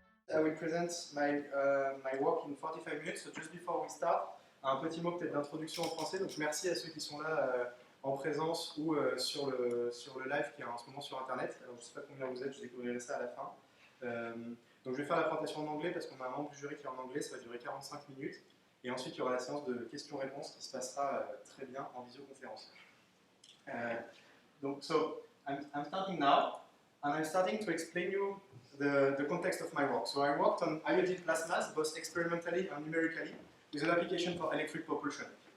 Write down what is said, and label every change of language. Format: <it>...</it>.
<en>I will present my, my work in 45 minutes. So just before we start,</en> <fr>un petit mot peut-être d'introduction en français. Donc merci à ceux qui sont là en présence ou sur le live qui est en ce moment sur Internet. Alors je ne sais pas combien vous êtes, je découvrirai ça à la fin. Donc je vais faire la présentation en anglais parce qu'on a un membre du jury qui est en anglais, ça va durer 45 minutes. Et ensuite il y aura la séance de questions-réponses qui se passera très bien en visioconférence.</fr> <en>Donc, so I'm starting now, and I'm starting to explain you the context of my work. So I worked on iodine plasmas, both experimentally and numerically, with an application for electric propulsion.</en>